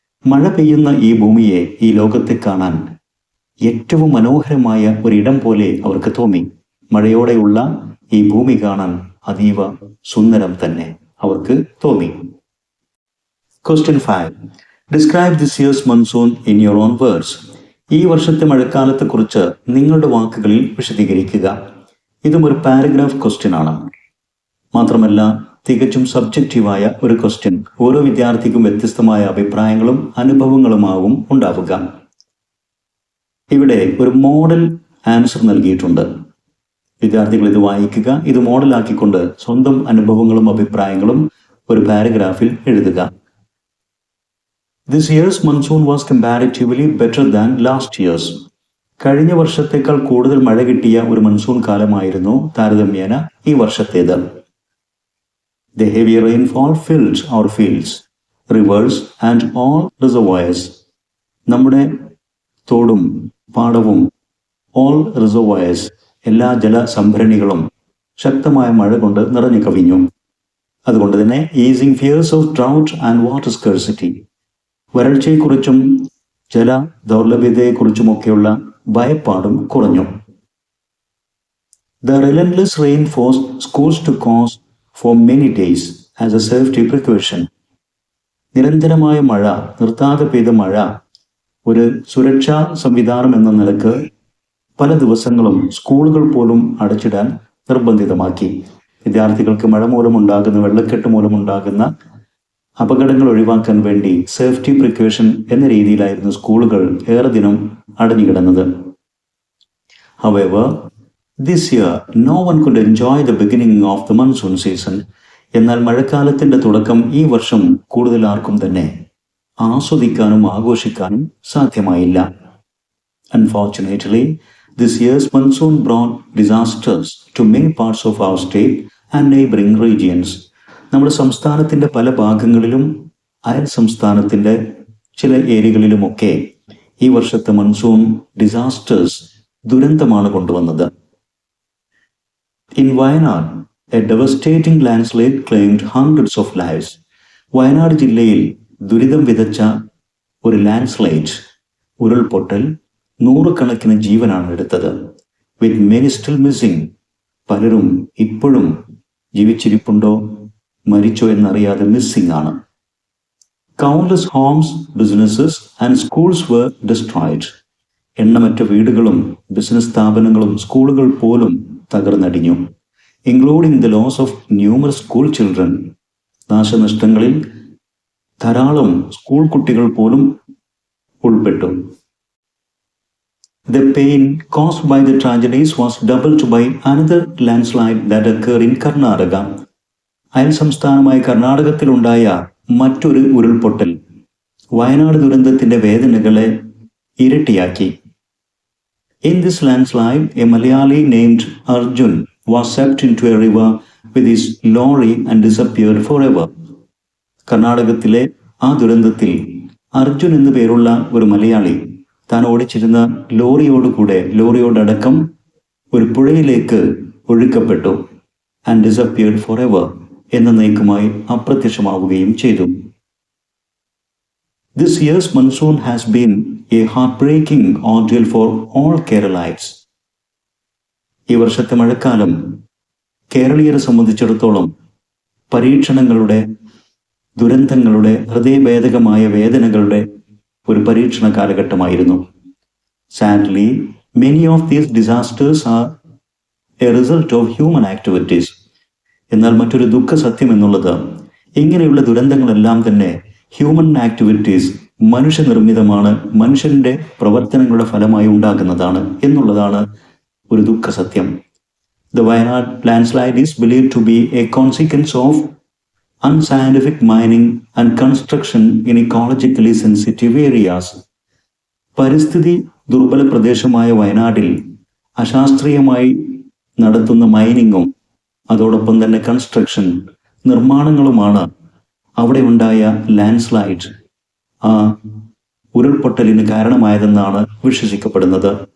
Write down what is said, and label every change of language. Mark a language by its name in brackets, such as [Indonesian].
[Malayalam] മഴ പെയ്യുന്ന ഈ ഭൂമിയെ, ഈ ലോകത്തെ കാണാൻ ഏറ്റവും മനോഹരമായ ഒരിടം പോലെ അവർക്ക് തോന്നി. മഴയോടെയുള്ള ഈ ഭൂമി കാണാൻ അതീവ സുന്ദരം തന്നെ അവർക്ക് തോന്നി. [English] Question 5. Describe this year's monsoon in your own words. [Malayalam] ഈ വർഷത്തെ മഴക്കാലത്തെക്കുറിച്ച് നിങ്ങളുടെ വാക്കുകളിൽ വിശദീകരിക്കുക. ഇതും ഒരു പാരഗ്രാഫ് ക്വസ്റ്റ്യൻ ആണ്. മാത്രമല്ല തികച്ചും സബ്ജക്റ്റീവായ ഒരു ക്വസ്റ്റ്യൻ. ഓരോ വിദ്യാർത്ഥിക്കും വ്യത്യസ്തമായ അഭിപ്രായങ്ങളും അനുഭവങ്ങളുമാവും ഉണ്ടാവുക. ഇവിടെ ഒരു മോഡൽ ആൻസർ നൽകിയിട്ടുണ്ട്. വിദ്യാർത്ഥികൾ ഇത് വായിക്കുക. ഇത് മോഡലാക്കിക്കൊണ്ട് സ്വന്തം അനുഭവങ്ങളും അഭിപ്രായങ്ങളും ഒരു പാരഗ്രാഫിൽ എഴുതുക. [English] This year's monsoon was comparatively better than last year's. [Malayalam] കഴിഞ്ഞ വർഷത്തേക്കാൾ കൂടുതൽ മഴ കിട്ടിയ ഒരു മൺസൂൺ കാലമായിരുന്നു താരതമ്യേന ഈ വർഷത്തേത്. [English] The heavy rainfall filled our fields, rivers and all reservoirs. [Malayalam] നമ്മുടെ തോടും പാടവും [English] all reservoirs, [Malayalam] എല്ലാ ജലസംഭരണികളും ശക്തമായ മഴ കൊണ്ട് നിറഞ്ഞു കവിഞ്ഞു. അതുകൊണ്ട് തന്നെ [English] easing fears of drought and water scarcity, [Malayalam] വരൾച്ചയെക്കുറിച്ചും ജല ദൗർലഭ്യതയെക്കുറിച്ചുമൊക്കെയുള്ള ഭയപ്പാടും കുറഞ്ഞു. [English] The relentless rain forced schools to close for many days as a safety precaution. [Malayalam] നിരന്തരമായ മഴ, നിർത്താതെ പെയ്ത മഴ ഒരു സുരക്ഷാ സംവിധാനം എന്ന നിലക്ക് പല ദിവസങ്ങളും സ്കൂളുകൾ പോലും അടച്ചിടാൻ നിർബന്ധിതമാക്കി. വിദ്യാർത്ഥികൾക്ക് മഴ മൂലമുണ്ടാകുന്ന, വെള്ളക്കെട്ട് മൂലമുണ്ടാകുന്ന അപകടങ്ങൾ ഒഴിവാക്കാൻ വേണ്ടി സേഫ്റ്റി പ്രിക്കോഷൻ എന്ന രീതിയിലായിരുന്നു സ്കൂളുകൾ ഏറെ ദിനം അടഞ്ഞുകിടന്നത്. [English] However, this year no one could enjoy the beginning of the monsoon season. [Malayalam] എന്നാൽ മഴക്കാലത്തിന്റെ തുടക്കം ഈ വർഷം കൂടുതൽ ആർക്കും തന്നെ ആസ്വദിക്കാനും ആഘോഷിക്കാനും സാധ്യമായില്ല. [English] Unfortunately, this year's monsoon brought disasters to many parts of our state and neighboring regions. [Malayalam] നമ്മുടെ സംസ്ഥാനത്തിന്റെ പല ഭാഗങ്ങളിലും അയൽ സംസ്ഥാനത്തിന്റെ ചില ഏരിയകളിലുമൊക്കെ ഈ വർഷത്തെ മൺസൂൺ ഡിസാസ്റ്റേഴ്സ്, ദുരന്തമാണ് കൊണ്ടുവന്നത്. [English] In Wayanad, a devastating landslide claimed hundreds of lives. [Malayalam] Wayanad ജില്ലയിൽ ദുരിതം വിതച്ച ഒരു ലാൻഡ്സ്ലൈഡ്, ഉരുൾപൊട്ടൽ, നൂറുകണക്കിന് ജീവനാണ് എടുത്തത്. [English] With many still missing, [Malayalam] പലരും ഇപ്പോഴും ജീവിച്ചിരിപ്പുണ്ടോ മരിച്ചോ എന്നറിയാതെ മിസ്സിംഗ് ആണ്. [English] Countless homes, businesses and schools were destroyed. [Malayalam] എണ്ണമറ്റ വീടുകളും ബിസിനസ് സ്ഥാപനങ്ങളും സ്കൂളുകൾ പോലും തകർന്നടിഞ്ഞു. [English] Including the loss of numerous school children. [Malayalam] നാശനഷ്ടങ്ങളിൽ ധാരാളം സ്കൂൾ കുട്ടികൾ പോലും ഉൾപ്പെട്ടു. [English] The pain caused by the tragedies was doubled by another landslide that occurred in Karnataka. [Malayalam] അയൽ സംസ്ഥാനമായ കർണാടകത്തിലുണ്ടായ മറ്റൊരു ഉരുൾപൊട്ടൽ വയനാട് ദുരന്തത്തിന്റെ വേദനകളെ ഇരട്ടിയാക്കി. [English] In this landslide, a Malayali named Arjun was swept into a river with his lorry and disappeared forever. [Malayalam] കർണാടകത്തിലെ ആ ദുരന്തത്തിൽ അർജുൻ എന്നു പേരുള്ള ഒരു മലയാളി താൻ ഓടിച്ചിരുന്ന ലോറിയോടടക്കം ഒരു പുഴയിലേക്ക് ഒഴുക്കപ്പെട്ടു. [English] and disappeared forever, [Malayalam] എന്നേക്കുമായി അപ്രത്യക്ഷമാവുകയും ചെയ്തു. [English] This year's monsoon has been a heartbreaking ordeal for all Keralites. [Malayalam] ഈ വർഷത്തെ മഴക്കാലം കേരളീയരെ സംബന്ധിച്ചിടത്തോളം പരീക്ഷണങ്ങളുടെ, ദുരന്തങ്ങളുടെ, ഹൃദയഭേദകമായ വേദനകളുടെ ഒരു പരീക്ഷണ കാലഘട്ടമായിരുന്നു. [English] Sadly, many of these disasters are a result of human activities. [Malayalam] എന്നാൽ മറ്റൊരു ദുഃഖ സത്യം എന്നുള്ളത്, ഇങ്ങനെയുള്ള ദുരന്തങ്ങളെല്ലാം തന്നെ ഹ്യൂമൻ ആക്ടിവിറ്റീസ്, മനുഷ്യനിർമ്മിതമാണ്, മനുഷ്യന്റെ പ്രവർത്തനങ്ങളുടെ ഫലമായി ഉണ്ടാകുന്നതാണ് എന്നുള്ളതാണ് ഒരു ദുഃഖ സത്യം. [English] The Wayanad landslide is believed to be a consequence of unscientific mining and construction in ecologically sensitive areas. [Malayalam] പരിസ്ഥിതി ദുർബല പ്രദേശമായ വയനാട്ടിൽ അശാസ്ത്രീയമായി നടത്തുന്ന മൈനിങ്ങും അതോടൊപ്പം തന്നെ കൺസ്ട്രക്ഷൻ നിർമ്മാണങ്ങളുമാണ് അവിടെ ഉണ്ടായ ലാൻഡ് സ്ലൈഡ് ആ ഉരുൾപൊട്ടലിന് കാരണമായതെന്നാണ് വിശ്വസിക്കപ്പെടുന്നത്.